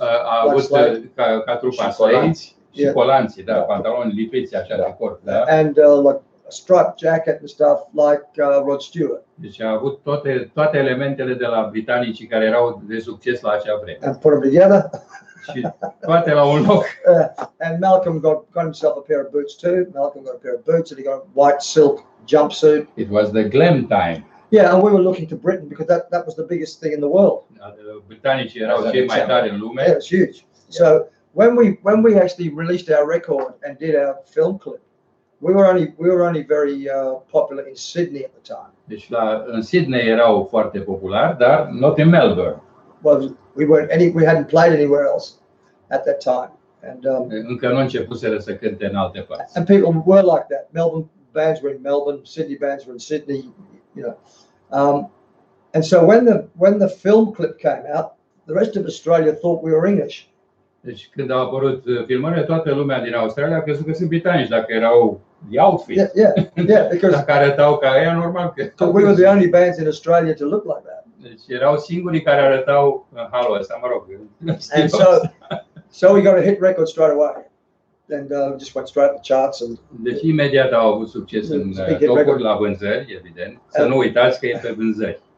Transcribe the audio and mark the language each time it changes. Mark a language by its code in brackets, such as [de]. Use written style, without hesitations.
[ro] A avut ca trupa Slade și colanții, da, pantaloni lipiți așa de corp, da. [en] And like a striped jacket and stuff like Rod Stewart. [ro] Deci a avut toate elementele de la britanicii care erau de succes la acea vreme. [en] And put them together. [ro] Și toate la un loc. [en] And Malcolm got himself a pair of boots too. Malcolm got a pair of boots, and he got a white silk jumpsuit. It was the glam time. Yeah, and we were looking to Britain because that was the biggest thing in the world. [ro] Britanicii erau cei mai tari în lume. [en] Yeah, it was huge. So when we actually released our record and did our film clip, we were only very popular in Sydney at the time. [ro] Deci în Sydney erau foarte populari, dar [en] not in Melbourne. Well, we hadn't played anywhere else at that time, and [ro] încă nu începuseră să cânte în alte părți. [en] And people were like that. Melbourne bands were in Melbourne, Sydney bands were in Sydney, and so when the film clip came out, the rest of Australia thought we were English. [ro] Deci când au apărut filmările, toată lumea din Australia a crezut că sunt britanici, dacă erau [en] the outfit. Yeah, because [ro] dacă arătau ca ea, normal că [en] we were the only bands in Australia to look like that. [ro] Deci erau singurii care arătau în halul ăsta, mă rog. [en] And so we got a hit record straight away, and just went straight up the charts. And [ro] deci imediat au avut succes în topuri la vânzări, evident. Să nu uitați că e pe vânzări.